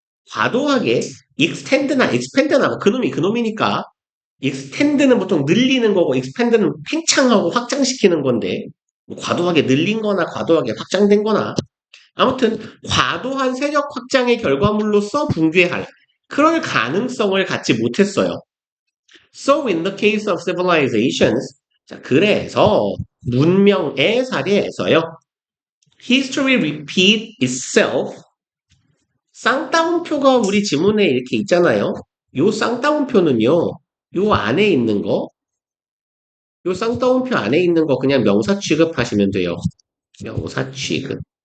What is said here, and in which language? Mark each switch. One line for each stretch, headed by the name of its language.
Korean: 과도하게 extend나 expand나 그놈이니까 extend는 보통 늘리는 거고 expand는 팽창하고 확장시키는 건데 뭐 과도하게 늘린 거나 과도하게 확장된 거나 아무튼 과도한 세력 확장의 결과물로서 붕괴할 그럴 가능성을 갖지 못했어요.
English: So in the case of civilizations
Korean: 자, 그래서 문명의 사례에서요.
English: History repeat itself
Korean: 쌍따옴표가 우리 지문에 이렇게 있잖아요. 요 쌍따옴표는요. 요 안에 있는 거, 요 쌍따옴표 안에 있는 거 그냥 명사 취급하시면 돼요. 명사 취급.